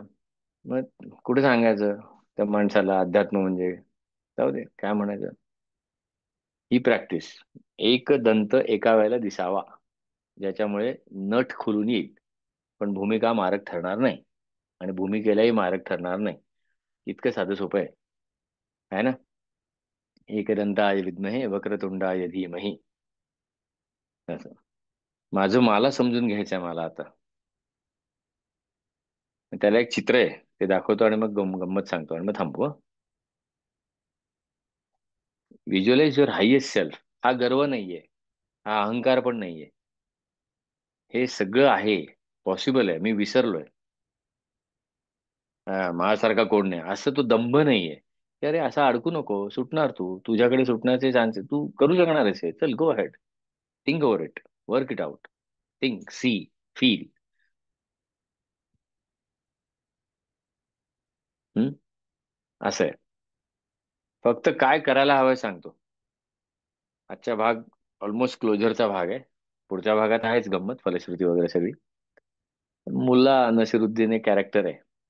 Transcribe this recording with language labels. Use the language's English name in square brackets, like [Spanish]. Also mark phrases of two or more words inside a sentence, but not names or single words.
[Marathi] मग कुठे सांगायचं त्या माणसाला अध्यात्म म्हणजे, जाऊ दे काय म्हणायचं. ही प्रॅक्टिस, एक दंत एका वेळेला दिसावा, ज्याच्यामुळे नट खुलून येईल, पण भूमिका मारक ठरणार नाही, आणि भूमिकेलाही मारक ठरणार नाही. इतकं साधं सोपं आहे ना. [Sanskrit] एकदंताय विद्महे वक्रतुंडाय धीमहि. [Marathi] असं माझं, मला समजून घ्यायचं आहे मला आता. त्याला एक चित्र आहे, ते दाखवतो आणि मग गंमत सांगतो आणि मग थांबू. [English] visualize your highest self. [Marathi] हा गर्व नाहीये, हा अहंकार पण नाहीये, हे सगळं आहे, पॉसिबल आहे, मी विसरलोय. माझ्यासारखा कोण नाही, असं तो दंभ नाहीये की अरे असं अडकू नको, सुटणार तू, तुझ्याकडे सुटण्याचे चान्सेस, तू करू शकणार आहेस हे. [English] चल, go ahead, think over it, work it out, think, see, feel. [Marathi] असं आहे. फक्त काय करायला हवंय सांगतो. आजचा भाग [English] almost closureचा [Marathi] भाग आहे. पुढच्या भागात आहेच गंमत, फलश्रुती वगैरे सगळी. मुल्ला नसिरुद्दीन एक कॅरेक्टर आहे.